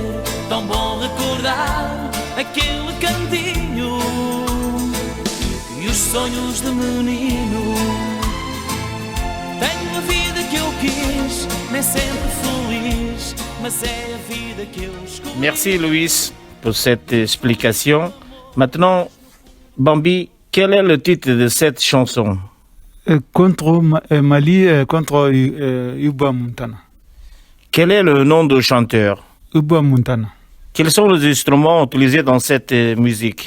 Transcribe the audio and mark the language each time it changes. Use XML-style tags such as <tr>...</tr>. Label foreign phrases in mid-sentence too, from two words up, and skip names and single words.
<pt>Tão bom recordar aquele cantinho e os sonhos de menino. Tenho a vida que eu quis, nem sempre feliz, mas é a vida que eu escolhi.</pt> <fr>Merci Luis pour cette explication. Maintenant, Bambi, quel est le titre de cette chanson? Contre Mali, contre Uba Montana. Quel est le nom du chanteur? Uba Montana. Quels sont les instruments utilisés dans cette musique?</fr>